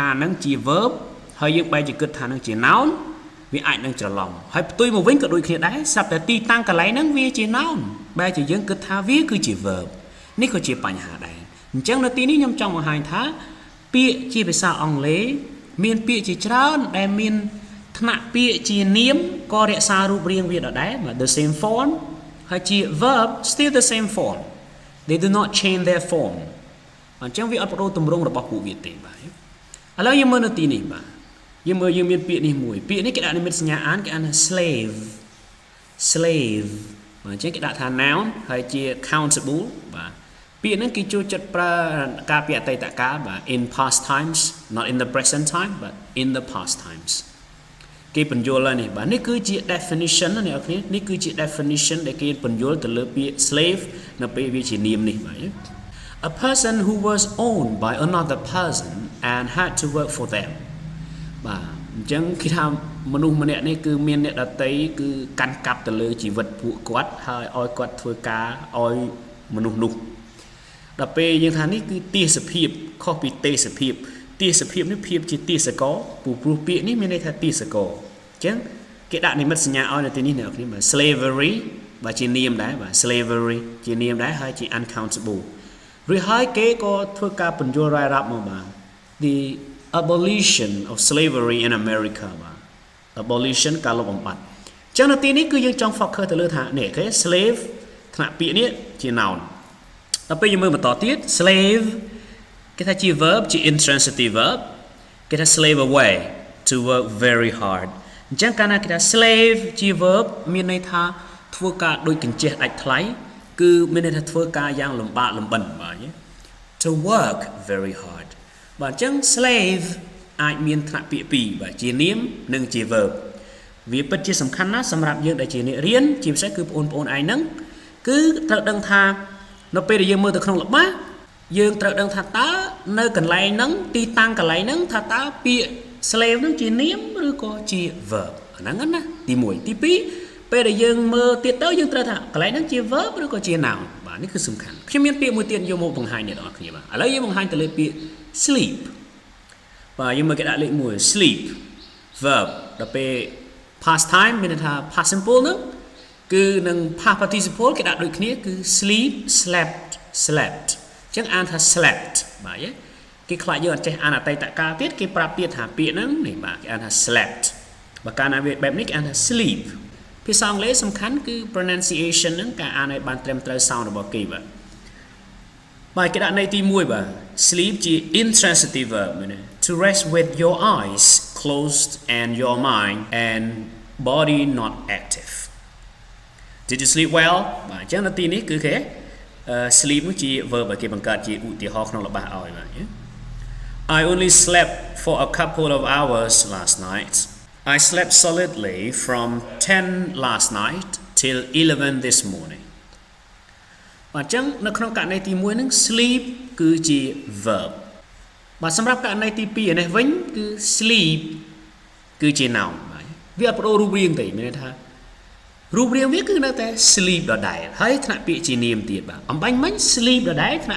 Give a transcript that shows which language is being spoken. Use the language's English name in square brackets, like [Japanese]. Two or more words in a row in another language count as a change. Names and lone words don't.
[Khmer] នឹងជា verb ហើយយើងបែរជាគិតថានឹងជា noun វាអាចនឹងច្រឡំហើយផ្ទុយមកវិញក៏ដូចគ្នាដែរស្រាប់តែទីតាំងកន្លែងហ្នឹងវាជា noun បែរជា យើងគិតថាវាគឺជា verb នេះក៏ជាបញ្ហាដែរអញ្ចឹងនៅទីនេះខ្ញុំចង់បង្ហាញថាពាក្យជាភាសាអង់គ្លេសមានពាក្យជាច្រើនដែលមានថ្នាក់ពាក្យជានាមក៏រក្សារូបរាងវាដដែល [English] the same form [Khmer] ហើយជា [English] verb still the same form they do not change their form [Khmer] អញ្ចឹងវាអត់បដូរទម្រង់របស់ពួកវាទេបាទឥឡូវយើងមើលនៅទីនេះបាទយើងមានពាក្យនេះមួយពាក្យនេះគេដាក់និមិត្តសញ្ញាអានគេអានថា slave បាទអញ្ចឹងគេដាក់ថា noun ហើយជា countable បាទពាក្យហ្នឹងគេចូលចិត្តប្រើការពាក្យអតីតកាលបាទ [English] in past times not in the present time but in the past times [Khmer] គេបញ្យល់ហើយនេះបាទនេះគឺជា definition ណាអ្នកនរគ្នានេះគឺជា definition ដែលគេបញ្យល់ទៅលើពាក្យ slave នៅពេលវាជានាមនេះបាទ [English] a person who was owned by another person and had to work for them [Khmer] បាទអញ្ចឹងគេថាមនុស្សម្នាក់នេះគឺមានអ្នកដតីគឺកាន់កាប់ទៅលើជីវិតពួកគាត់ហើយឲ្យគាត់ធ្វើការឲ្យមនុស្សនោះដល់ពេល យើងថានេះគឺទេសភាពខុសពីទេសភាពនេះភាពជាទេសកព្រោះពាក្យនេះមានន័យថាទេសកអញ្ចឹងគេដាក់និមិត្តសញ្ញាឲ្យនៅទីនេះអ្នកគ្នាបាទ slavery បាទជានាមដែរបាទ slavery ជានាមដែរហើយជា uncountable ឬហើយគេក៏ធ្វើការបញ្យល់រ៉ាយរ៉ាប់មកបាទ [English] the abolition of slavery in America [Khmer] បាទ abolition ការលុបបំបាត់អញ្ចឹងនៅទីនេះគឺយើងចង់ focus ទៅលើថានេះគេ slave ថ្នាក់ពាក្យនេះជា nounដល់ពេលយើងមើលបន្តទៀត slave គេថាជា verb ជា [English] intransitive verb [Khmer] គេថា [English] slave away to work very hard [Khmer] អញ្ចឹងកាលណាគេថា slave ជា verb មានន័យថាធ្វើការដូចកញ្ចេះដាច់ថ្លៃគឺមានន័យថាធ្វើការយ៉ាងលំបាកលំបិនបាទ [English] to work very hard [Khmer] បាទអញ្ចឹង slave អាចមានថ្នាក់ពាក្យពីរបាទជានាមនិងជា verb វាពិតជាសំខាន់ណាស់សម្រាប់យើងដែលជាអ្នករៀនជាពិសេសគឺបងប្អូនឯងហ្នឹងគឺត្រូវដឹងថានៅពេលដែលយើងមើលទៅក្នុងល្បះយើងត្រូវដឹងថាតើនៅកន្លែ ងហ្នឹងទីតាំងកន្លែងហ្នឹងថាតើពាក្យ slave ហ្នឹងជានាមឬក៏ជា verb អាហ្នឹងណាទី1ទី2ពេលដែលយើងមើលទៀតទៅយើងត្រូវថាកន្លែងហ្នឹងជា verb ឬក៏ជា noun បាទនេះគឺសំខាន់ខ្ញុំមានពាក្យមួយទៀតយកមកបង្ហាញអ្នកនរគ្នាបាទឥឡូវយើងបង្ហាញទៅលើពាក្យ sleep បាទយើងមើលគេដាក់លេខ1 [English] sleep verb [Khmer] ដល់ ពេល [English] past time [Khmer] មានន័យថា [English] past simple [Khmer] ហ្នឹងគឺនឹង [English] past participle [Khmer] គេដាក់ដូចគ្នាគឺ [English] sleep slept [Khmer] អញ្ចឹងអានថា slept បាទគេ ខ្លាចយើងអត់ចេះអានអតីតកាលទៀតគេប្រាប់ទៀតថាពាក្យហ្នឹងនេះបាទគេអានថា slept បើកាលណាវាបែបនេះគេអានថា sleep ភាសាអង់គ្លេសសំខាន់គឺ pronunciation ហ្នឹងការអានឲ្យបានត្រឹមត្រូវ sound របស់គេបាទគេដាក់ន័យទី1បាទ sleep ជា [English] intransitive verb [Khmer] មែនទេ [English] to rest with your eyes closed and your mind and body not active Did you sleep well [Khmer] បាទអញ្ចឹងនៅទីនេះគឺគេsleep ជា verb ឲ្យគេបង្កើតជាឧទាហរណ៍ក្នុងល្បះឲ្យបាទ [English] I only slept for a couple of hours last night I slept solidly from 10 last night till 11 this morning [Khmer] បាទអញ្ចឹងនៅក្នុងករណីទី1ហ្នឹង sleep គឺជា verb បាទសម្រាប់ករណីទី2នេះវិញគឺ sleep គឺជា noun បាទវាអត់បដូររូបរាងទេមានន័យថារូបរាងវាគឺនៅតែ sleep ដដែលហើយថ្នាក់ពាក្យជានាមទៀតបាទអំបញ្ញមិញ sleep ដដែលថ្នាក់